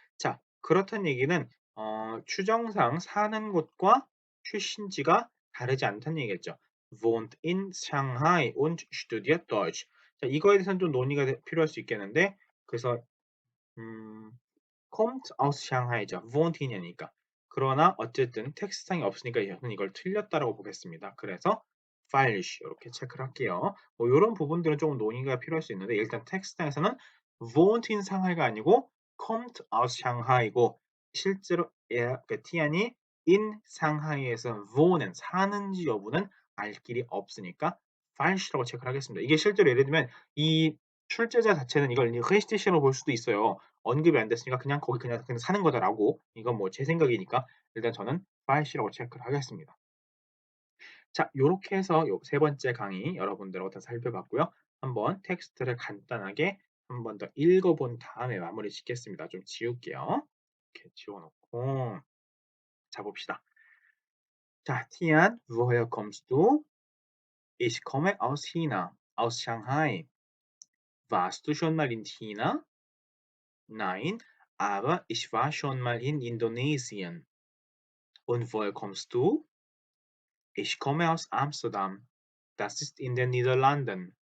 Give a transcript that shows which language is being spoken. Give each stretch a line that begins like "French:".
Korean: 자, 그렇다는 얘기는 추정상 사는 곳과 출신지가 다르지 않다는 얘기겠죠.
German: wohnt in Shanghai und studiert Deutsch.
Korean: 자, 이거에 대해서는 좀 논의가 필요할 수 있겠는데 그래서 음,
German: kommt aus Shanghai
Korean: 죠.
German: wohnt in이니까.
Korean: 그러나 어쨌든 텍스트상이 없으니까 저는 이걸 틀렸다라고 보겠습니다. 그래서 falsch 이렇게 체크를 할게요. 뭐 이런 부분들은 조금 논의가 필요할 수 있는데 일단 텍스트상에서는
German: wohnt in
Korean: 상하이가 아니고
German: kommt aus Shanghai
Korean: 이고 실제로 그 티안이 in 상하이에서 wohn은 사는지 여부는 알 길이 없으니까 falsch라고 체크를 하겠습니다. 이게 실제로 예를 들면 이 출제자 자체는 이걸 리스티시로 볼 수도 있어요. 언급이 안 됐으니까 그냥 거기 그냥 사는 거다라고. 이건 뭐 제 생각이니까 일단 저는 falsch라고 체크를 하겠습니다. 자, 요렇게 해서 요 세 번째 강의 여러분들하고 다 살펴봤고요. 한번 텍스트를 간단하게 한 번 더 읽어본 다음에 마무리 짓겠습니다. 좀 지울게요. 이렇게 지워놓고 자 봅시다.
German: 자, Tian, woher kommst du? Ich komme aus China, aus Shanghai. Warst du schon mal in China? Nein, Aber ich war schon mal in Indonesien. Und woher kommst du? Ich komme aus Amsterdam. Das ist in den Niederlanden.